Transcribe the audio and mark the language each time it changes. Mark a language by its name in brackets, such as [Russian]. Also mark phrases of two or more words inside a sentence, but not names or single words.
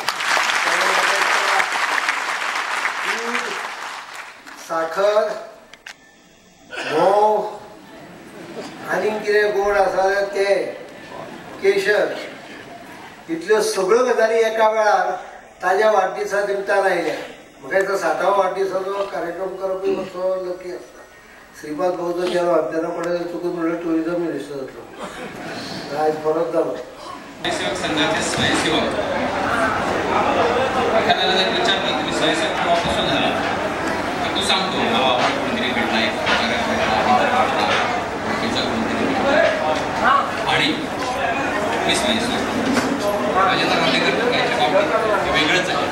[Konkani] साखर म्होंव आनी कितें गोड आसा ते केशर इतल्यो सगळ्यो गजाली एका वेळार ताज्या वाडदिसा निमतान आयल्या. म्हाका दिसता 60वा वाडदिसाचो कार्यक्रम करप मातसो लकी आसता. श्रीपाद भाऊचो चेडो आमच्यान पडले चुकून म्हणल्यार [English] tourism minister [Konkani] जातलो. आयज परत जालो [Marathi] स्वयंसेवक संघाचे स्वयंसेवक एखाद्याला जर विचारलं तुम्ही स्वयंसेवक केव्हापासून झाला तर तू सांगतो बाबा आपण कोणतरी घडला आणि मी स्वयंसेवक राजेंद्र आर्लेकर याच्या बाबतीत वेगळंच आहे.